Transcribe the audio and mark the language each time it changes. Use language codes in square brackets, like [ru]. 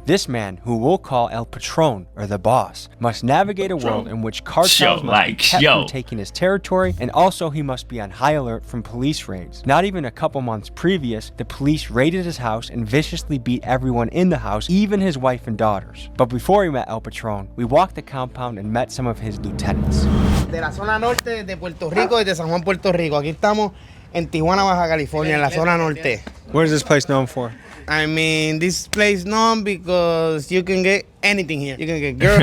[en] This man, who we'll call El Patron, or the boss, must navigate a world in which cartels must be kept from taking his territory, and also he must be on high alert from police raids. Not even a couple months previous, the police raided his house and viciously beat everyone in the house, even his wife and daughters. But before we met El Patron, we walked the compound and met some of his lieutenants. [es] De la zona norte de Puerto Rico y de San Juan, Puerto Rico. Aquí estamos en Tijuana, Baja California, en la zona norte. [en] What is this place known for? I mean, this place known because you can get anything here. You can get girls.